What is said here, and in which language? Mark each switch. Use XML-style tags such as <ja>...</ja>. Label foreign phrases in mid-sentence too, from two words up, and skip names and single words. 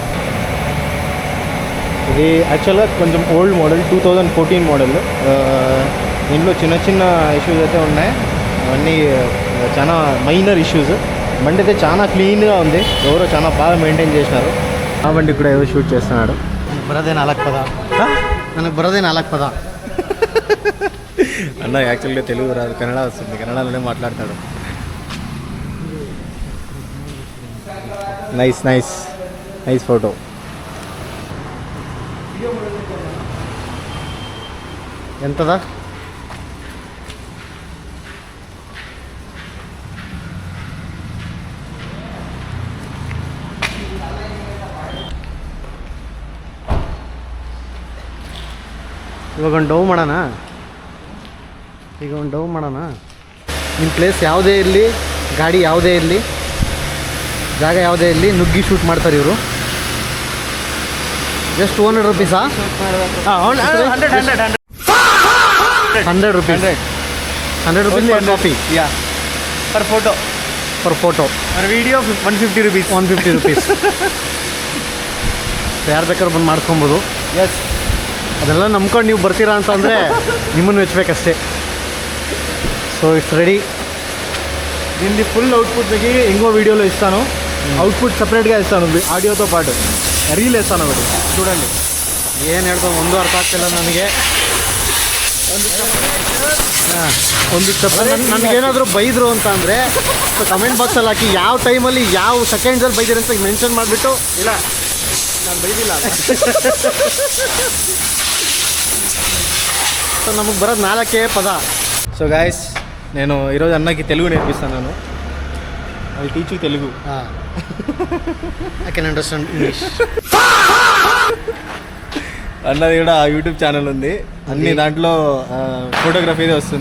<te>ఇది యాక్చువల్గా కొంచెం</te> <en>old model,</en> <te>2014 మోడల్. దీంట్లో చిన్న చిన్న ఇష్యూస్ అయితే ఉన్నాయి, అవన్నీ చాలా</te> <en>minor issues.</en> <te>బండి అయితే చాలా క్లీన్గా ఉంది, ఎవరో చాలా బాగా మెయింటైన్ చేసినారు. ఆ బండి కూడా ఏదో షూట్ చేస్తున్నాడు.</te> <kn>ಬರೋದೇ 4 ಪದ ನನಗೆ ಬರೋದೇ 4 పద.</kn> <te>అన్న యాక్చువల్గా తెలుగు రాదు, కన్నడ వస్తుంది, కన్నడలోనే మాట్లాడతాడు.</te> <en>nice nice nice photo.</en> <te>ఎంతదా?</te> <kn>ಇವಾಗ ಒಂದು ಡೌ ಮಾಡೋಣ. ನಿಮ್ಮ ಪ್ಲೇಸ್ ಯಾವುದೇ ಇರಲಿ, ಗಾಡಿ ಯಾವುದೇ ಇರಲಿ, ಜಾಗ ಯಾವುದೇ ಇರಲಿ, ನುಗ್ಗಿ ಶೂಟ್ ಮಾಡ್ತಾರೆ ಇವರು.</kn> <en>ಜಸ್ಟ್ 200 rupees. 100 rupees. 100 rupees for coffee. Yeah. Per photo. Per video 150 rupees.</en> <kn>150 rupees. ಯಾರು ಬೇಕಾದ್ರೂ ಬಂದು ಮಾಡ್ಕೊಬೋದು. ಎಸ್, ಅದೆಲ್ಲ ನಂಬ್ಕೊಂಡು ನೀವು ಬರ್ತೀರಾ ಅಂತಂದರೆ ನಿಮ್ಮನ್ನು ಮೆಚ್ಚಬೇಕಷ್ಟೇ.</kn> <en>so it's ready.</en> <te>దీన్ని</te> <en>full output</en> <te>మీకు ఇంకో వీడియోలో ఇస్తాను. అవుట్పుట్ సపరేట్గా ఇస్తాను, ఆడియోతో పాటు రీల్ వేస్తాను ఒకటి, చూడండి.</te> <kn>ಏನು ಹೇಳ್ಬೋದು ಒಂದು ಅರ್ಥ ಆಗ್ತಿಲ್ಲ ನನಗೆ. ನನಗೇನಾದರೂ ಬೈದರು ಅಂತ ಅಂದರೆ</kn> <en>comment boxalli</en> <kn>ಹಾಕಿ, ಯಾವ ಟೈಮಲ್ಲಿ ಯಾವ ಸೆಕೆಂಡ್ಸಲ್ಲಿ ಬೈದಿರಿ ಅಂತ ಮೆನ್ಷನ್ ಮಾಡಿಬಿಟ್ಟು. ಇಲ್ಲ, ನಾನು ಬೈದಿಲ್ಲ. ಸೊ ನಮಗೆ ಬರೋದು 4 పద.</kn> <en>so guys,</en> <te>నేను ఈరోజు అన్నకి తెలుగు నేర్పిస్తాను. అది టీచు తెలుగు.</te> <en>I can understand English.</en> <te>అన్నది కూడా</te> <en>YouTube channel</en> <te>ఉంది, అన్ని దాంట్లో ఫోటోగ్రఫీదే వస్తుంది.</te>